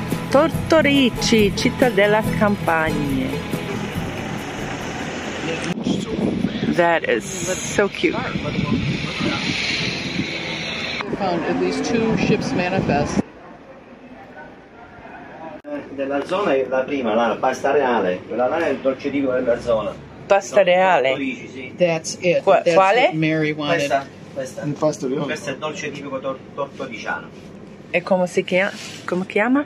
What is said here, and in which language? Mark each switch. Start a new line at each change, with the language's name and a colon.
Italian: Tortorici, città della campagne.
English: That is so cute. We found at least 2 ships manifest.
Italian: Della zona è la prima, la pasta reale, quella là è il dolce tipico della zona. Pasta reale. Tortorici, sì.
English: That's it. That's
Italian: Quale?
English: what Mary wanted.
Italian: Questo è il dolce tipico tortoriciano. E come si chiama? Come chiama?